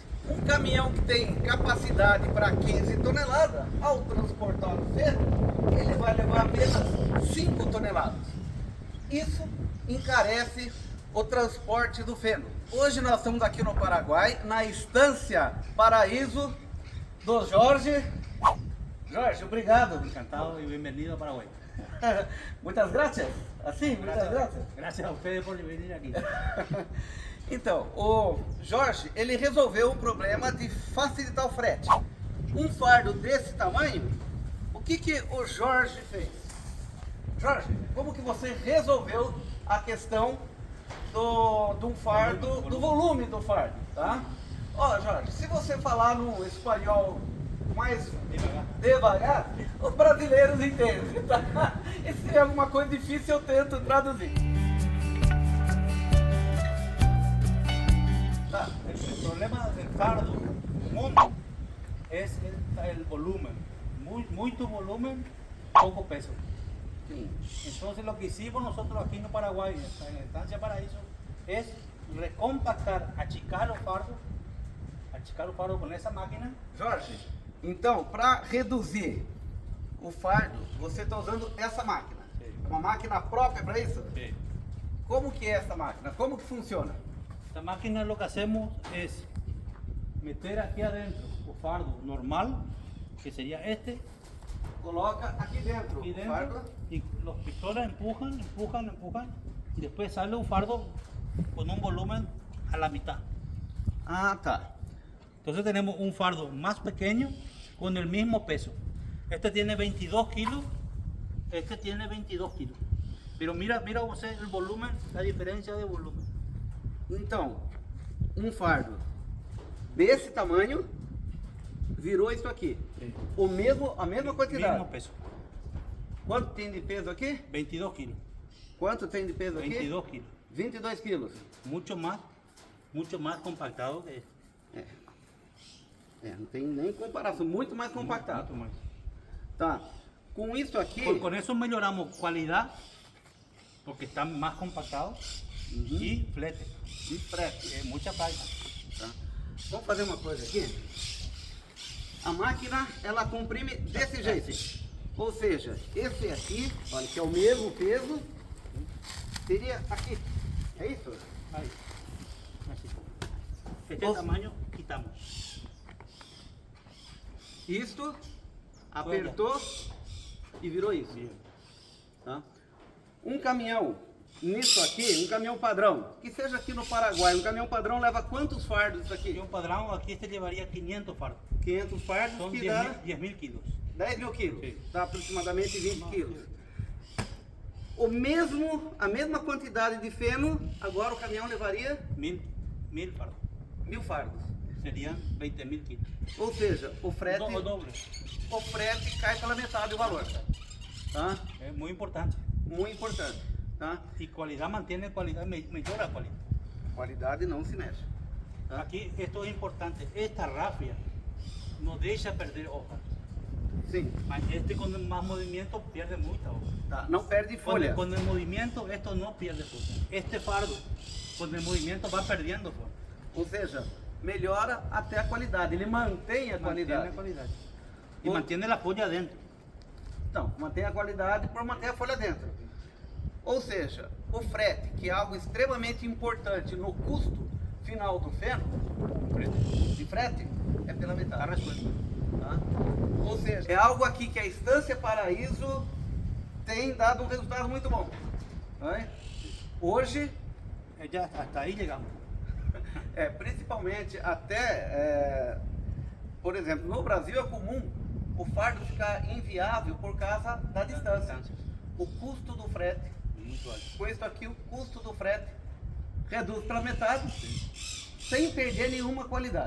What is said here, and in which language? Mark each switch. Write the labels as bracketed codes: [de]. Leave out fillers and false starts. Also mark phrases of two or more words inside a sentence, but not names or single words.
[pt] Um caminhão que tem capacidade para 15 toneladas, ao transportar o feno, ele vai levar apenas 5 toneladas. Isso encarece o transporte do feno. Hoje nós estamos aqui no Paraguai, na Estância Paraíso do Jorge. Jorge, obrigado. [es] Encantado y bienvenido a Paraguay. [pt] Muitas gracias. Assim, muitas gracias. [es] Gracias a ustedes por venir aquí. [pt] Então, o Jorge, ele resolveu o problema de facilitar o frete. Um fardo desse tamanho, o que o Jorge fez? Jorge, como que você resolveu a questão do fardo, do volume do fardo, tá? Ó, Jorge, se você falar no espanhol mais devagar, os brasileiros entendem, tá? E se é alguma coisa difícil, eu tento traduzir. Tá. [es] El problema del fardo común es el volumen. Mucho volumen, poco peso. [pt] Sim. [es] Entonces lo que hicimos nosotros aquí en Paraguay, en la Estancia Paraíso, es recompactar, achicar los fardos con esa máquina. [pt] Jorge, então, para reduzir o fardo, você está usando essa máquina. Sim. Uma máquina própria para isso? [es] Sí. [pt] Como que é essa máquina? Como que funciona? [es] Esta máquina lo que hacemos es meter aquí adentro el fardo normal, que sería este, [pt] Coloca aqui dentro [es] y [pt] o fardo. [es] dentro, y los pistolas empujan, y después sale un fardo con un volumen a la mitad. [pt] Ah, tá. [es] Entonces tenemos un fardo más pequeño con el mismo peso. Este tiene 22 kilos, este tiene 22 kilos. Pero mira usted el volumen, la diferencia de volumen. [pt] Então, um fardo desse tamanho virou isso aqui. Sim. A mesma quantidade. [es] Mismo peso, [pt] Quanto tem de peso aqui? [es] 22 kilos. [pt] Quanto tem de peso aqui? [es] 22 kilos. [pt] 22 quilos. [es] Mucho más compactado que este. [pt] Não tem nem comparação, muito mais compactado. [es] Mucho más. [pt] Tá. Com isso aqui, [es] Con eso mejoramos calidad, porque está más compactado, y flete, [pt] de frete. [es] mucha carga. [pt] Tá? Vamos fazer uma coisa aqui. A máquina, ela comprime desse jeito. Ou seja, esse aqui, olha, que é o mesmo peso, seria aqui. É isso? [es] Ahí, así. Este [pt] Os- [es] tamaño quitamos. [pt] Isto, apertou e virou isso. [es] Bien. [pt] Tá? Um caminhão, nisso aqui, um caminhão padrão, que seja aqui no Paraguai, um caminhão padrão leva quantos fardos isso [es] Y [pt] aqui? [es] un padrão aquí este llevaría 500 fardos. [pt] 500 fardos, [es] Son [pt] que [es] 10 [pt] dá [es] 10.000 kilos. [pt] 10 mil quilos, Sim. dá aproximadamente 20 Não, quilos. A mesma quantidade de feno, agora o caminhão levaria 1000 fardos. 1000 fardos. [es] Serían 20.000 kilos. [pt] Ou seja, o frete cai pela metade do valor. Tá? [es] Es muy importante. [pt] Muito importante. Tá? [es] Y cualidad mantiene cualidad, mejora cualidad. [pt] Qualidade não se mexe. Tá? [es] Aquí esto es importante. Esta rafia no deja perder hojas. [pt] Sim. [es] Mas este con más movimiento pierde mucha hoja. [pt] Tá? Não perde folha. [es] Con el movimiento esto no pierde hoja. Este fardo con el movimiento va perdiendo hoja. [pt] Ou seja, melhora até a qualidade, ele mantém a qualidade. [es] Mantiene qualidad. Y [pt] O- [es] mantiene la folha adentro. [pt] Então, mantém a qualidade por manter a folha dentro. Ou seja, o frete, que é algo extremamente importante no custo final do feno, de frete, é pela [es] Está [pt] metade. [es] resuelto. [pt] Tá? Ou seja, é algo aqui que a Estância Paraíso tem dado um resultado muito bom. Tá? Hoje, [es] Ya hasta ahí llegamos. [pt] principalmente até, por exemplo, no Brasil é comum o fardo ficar inviável por causa da distância. O custo do frete, Muito alto. com isso aqui, o custo do frete reduz pela metade, sem perder nenhuma qualidade,